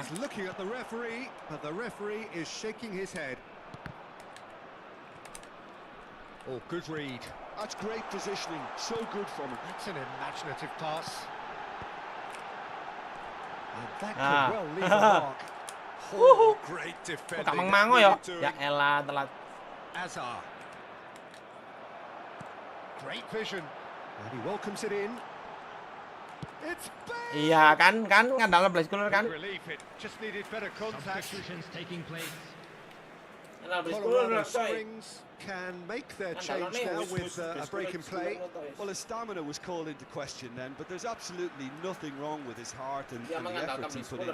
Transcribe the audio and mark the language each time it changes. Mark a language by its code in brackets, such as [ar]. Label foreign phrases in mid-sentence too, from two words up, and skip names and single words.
[en] He's looking at the referee, but the referee is shaking his head. Oh, good read. That's great positioning, so good from him. That's an imaginative pass. And that could well leave a mark. Oh, great defending. [id] Kok mango ya? Ya elah, telat. [en] Azar. Great vision. And he welcomes it in. It's Bale. [id] Iya kan ngandalnya Blackpool kan. [en] Relief, it just needed better contact. Substitutions taking place. Colorado Springs can make their change now with a break in play. Well, his stamina was called into question then, but there's absolutely nothing wrong with his heart and the efforts he put in.